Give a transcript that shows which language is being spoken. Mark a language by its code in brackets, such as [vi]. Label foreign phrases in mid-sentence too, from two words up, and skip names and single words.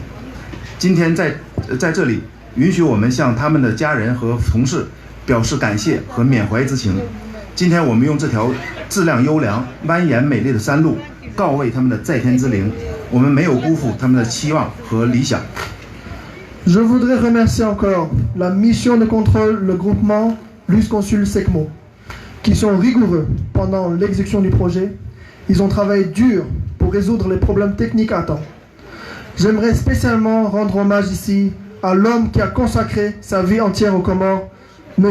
[zh] 今天在这里，允许我们向他们的家人和同事表示感谢和缅怀之情。今天我们用这条质量优良、蜿蜒美丽的山路告慰他们的在天之灵，我们没有辜负他们的期望和理想。 [fr] Je voudrais remercier encore la mission de contrôle, le groupement Luxconsul SECMO, qui sont rigoureux pendant l'exécution du projet. Ils ont travaillé dur pour résoudre les problèmes techniques à temps. J'aimerais spécialement rendre hommage ici à l'homme qui a consacré sa vie entière aux Comores, M.